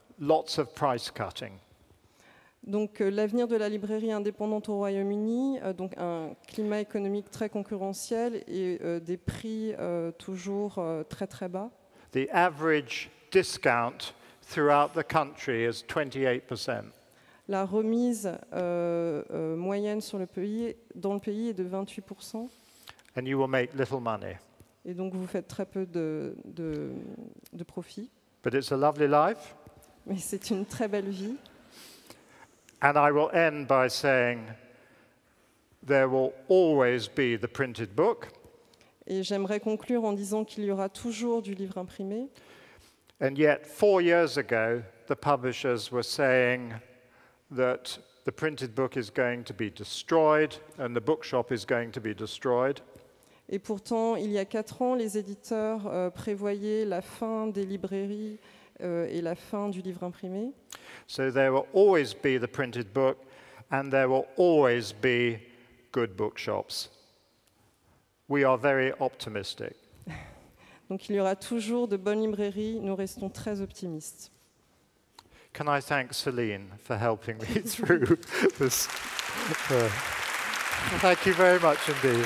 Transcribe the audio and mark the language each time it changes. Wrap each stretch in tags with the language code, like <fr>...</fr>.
<en>Lots of price cutting.</en> <fr>Donc l'avenir de la librairie indépendante au Royaume-Uni, donc un climat économique très concurrentiel et des prix toujours très très bas.</fr> <en>The average discount throughout the country is 28%.</en> <fr>La remise moyenne sur dans le pays est de 28%.</fr> <en>And you will make little money.</en> <fr>Et donc vous faites très peu de profit.</fr> <en>But it's a lovely life.</en> <fr>Mais c'est une très belle vie.</fr> <en>And I will end by saying there will always be the printed book.</en> <fr>Et j'aimerais conclure en disant qu'il y aura toujours du livre imprimé.</fr> <en>And yet, 4 years ago, the publishers were saying that the printed book is going to be destroyed and the bookshop is going to be destroyed.</en> <fr>Et pourtant, il y a 4 ans, les éditeurs prévoyaient la fin des librairies et la fin du livre imprimé.</fr> <en>So there will always be the printed book and there will always be good bookshops. We are very optimistic.</en> <fr>Donc il y aura toujours de bonnes librairies, nous restons très optimistes.</fr> <en>Can I thank Celine for helping me through this? Thank you very much indeed.</en>